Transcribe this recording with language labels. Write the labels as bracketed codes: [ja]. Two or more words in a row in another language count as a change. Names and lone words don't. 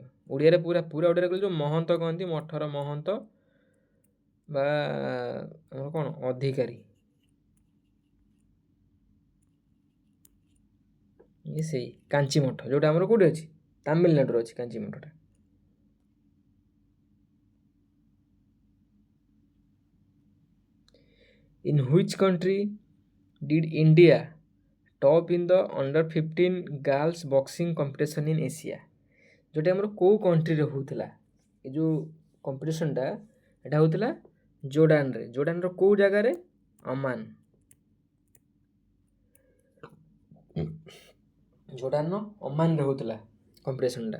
[or] ଓଡ଼ିଆରେ ପୁରା ଓଡ଼ିଆରେ କହିଲେ ଯେଉଁ ମହନ୍ତ କହନ୍ତି, ମଠର ମହନ୍ତ ବା ଆମର କ'ଣ ଅଧିକାରୀ, ଇଏ ସେଇ କାଞ୍ଚି ମଠ, ଯେଉଁଟା ଆମର କେଉଁଠି ଅଛି? ତାମିଲନାଡ଼ୁରେ ଅଛି କାଞ୍ଚି ମଠଟା। [en] In which country did India top in the under-15 girls boxing competition in Asia? [or] ଯେଉଁଟା ଆମର କେଉଁ କଣ୍ଟ୍ରିରେ ହେଉଥିଲା ଏ ଯେଉଁ କମ୍ପିଟିସନଟା? ଏଇଟା ହେଉଥିଲା ଜୋର୍ଡାନରେ। ଜୋର୍ଡାନର କେଉଁ ଜାଗାରେ? ଅମାନ। ଜୋର୍ଡାନର ଅମାନରେ ହେଉଥିଲା କମ୍ପିଟିସନଟା।